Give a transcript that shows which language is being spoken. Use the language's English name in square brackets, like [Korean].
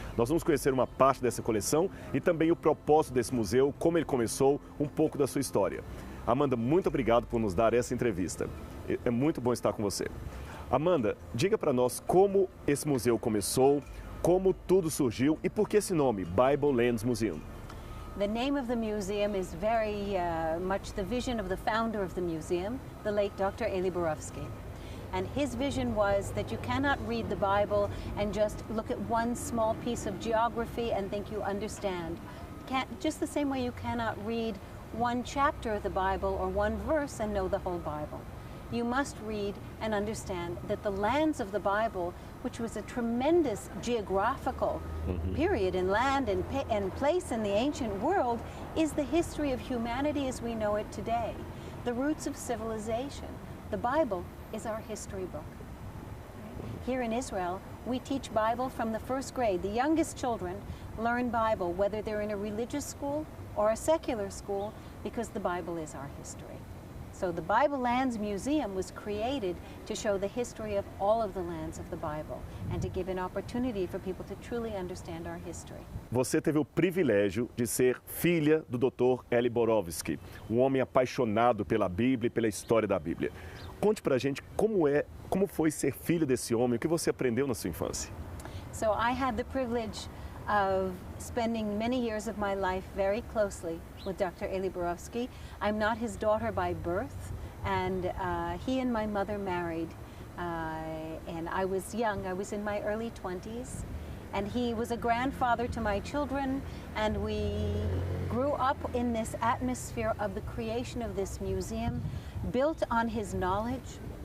[Portuguese] Nós vamos conhecer uma parte dessa coleção e também o propósito desse museu, como ele começou, um pouco da sua história. Amanda, muito obrigado por nos dar essa entrevista. É muito bom estar com você. Amanda, diga para nós como esse museu começou, como tudo surgiu e por que esse nome, Bible Lands Museum? [English] The name of the museum is very much the vision of the founder of the museum, the late Dr. Eli Borowski. And his vision was that you cannot read the Bible and just look at one small piece of geography and think you understand. Just the same way you cannot read one chapter of the Bible or one verse and know the whole Bible. You must read and understand that the lands of the Bible, which was a tremendous geographical period in land and place in the ancient world, is the history of humanity as we know it today, the roots of civilization. The Bible is our history book. Here in Israel, we teach Bible from the first grade. The youngest children learn Bible, whether they're in a religious school or a secular school, because the Bible is our history. So the Bible Lands Museum was created to show the history of all of the lands of the Bible and to give an opportunity for people to truly understand our history. [Portuguese] Você teve o privilégio de ser filha do Dr. Eli Borowski, um homem apaixonado pela Bíblia e pela história da Bíblia. Conte pra gente como foi ser filho desse homem, o que você aprendeu na sua infância. [English] So I had the privilege of spending many years of my life very closely with Dr. Eli Borowski. I'm not his daughter by birth, and he and my mother married, and I was young. I was in my early 20s, and he was a grandfather to my children, and we grew up in this atmosphere of the creation of this museum, built on his knowledge.